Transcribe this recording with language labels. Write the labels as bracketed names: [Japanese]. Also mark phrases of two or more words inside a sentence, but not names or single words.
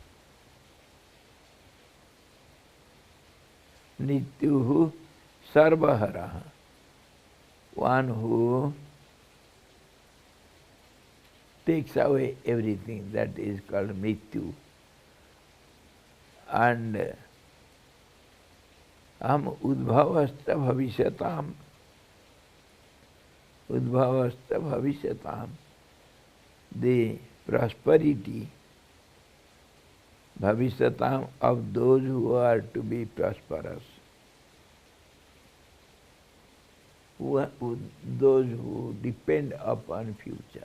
[Sanskrit] Nityuhu sarvaharaha, [English] one who takes away everything, that is called mrityu. [Sanskrit] And aham udbhavastha bhavisyatam, udbhavastha bhavisyatam, [English] the prosperity, bhavisyatam, of those who are to be prosperous, those who depend upon future.